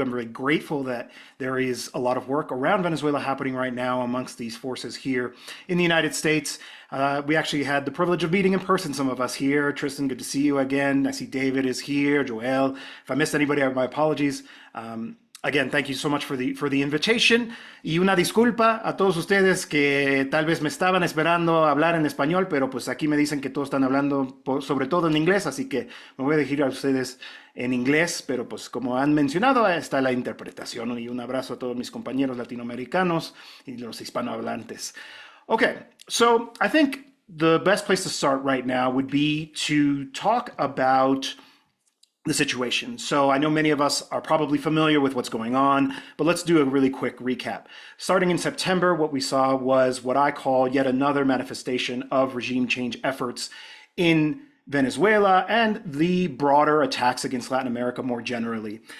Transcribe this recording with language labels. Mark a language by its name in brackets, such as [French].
[English] I'm really grateful that there is a lot of work around Venezuela happening right now amongst these forces here in the United States. We actually had the privilege of meeting in person, some of us here. Tristan, good to see you again. I see David is here, Joel. If I missed anybody, my apologies. Again, thank you so much for the invitation. [Spanish] Y una disculpa a todos ustedes que tal vez me estaban esperando hablar en español, pero pues aquí me dicen que todos están hablando sobre todo en inglés, así que me voy a dirigir a ustedes en inglés, pero pues como han mencionado, está la interpretación. Y un abrazo a todos mis compañeros latinoamericanos y los hispanohablantes. [English] Okay, so I think the best place to start right now would be to talk about the situation. So I know many of us are probably familiar with what's going on, but let's do a really quick recap. Starting in September, what we saw was what I call yet another manifestation of regime change efforts in Venezuela and the broader attacks against Latin America more generally.